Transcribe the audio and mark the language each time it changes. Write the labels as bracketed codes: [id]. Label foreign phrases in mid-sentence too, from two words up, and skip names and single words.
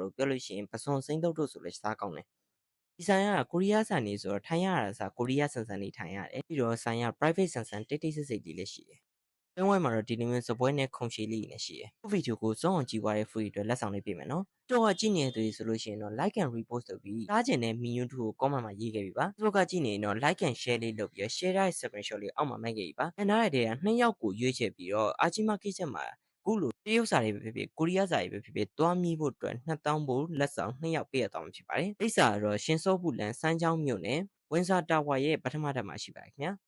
[my] လို့ပြောလို့ရှိရင်ပစွန်စိမ့်တုတ်တို့ဆိုလဲစားကောင်းတယ်ဒီဆိုင်ကကိုရီးယားဆန်နေဆိုတော့ထိုင်ရတာစားကိုရီးယားဆန်ဆန်လေးထိုင်ရတယ်ပြီးတော့ဆိုင်က private ဆန်ဆန်တိတ်တိတ် ဆိတ်ဆိတ်လေးလည်းရှိတယ်။တွင်းဝိုင်းမှာတော့ဒီလိုမျိုးစပွဲနဲ့ခုံချီလေးလည်းရှိတယ်။ခုဗီဒီယိုကိုစောအောင်ကြည့်သွားတဲ့ free အတွက်လက်ဆောင်လေးပေးမယ်နော်။တော့ကြည့်နေတဲ့သူတွေဆိုလို့ရှိရင်တော့ [en] like and repost [my] လုပ်ပြီးစားကျင်တဲ့ menu 2ကို comment မှာရေးခဲ့ပြီပါ။ Facebook ကကြည့်နေရင်တော့ [en] like and share [my] လေးလုပ်ပြီး share တဲ့ screenshot လေးအောက်မှာမှတ်ခဲ့ပြီပါ။နားရတဲ့က2ယောက်ကိုရွေးချယ်ပြီးတော့အာချီမာ kitchen မှာခုလိုတရုတ်စာတွေပဲဖြစ်ဖြစ်ကိုရီးယားစာတွေပဲဖြစ်ဖြစ်တွားမိဖို့အတွက်2000ဘို့လက်ဆောင်2ယောက်ပေးရတော့မှာဖြစ်ပါတယ်။လိပ်စာကတော့ရှင်စောဘူးလန်စမ်းချောင်းမြို့နယ်ဝင်းစာတာဝါရဲ့ပထမထပ်မှာရှိပါတယ်ခင်ဗျာ။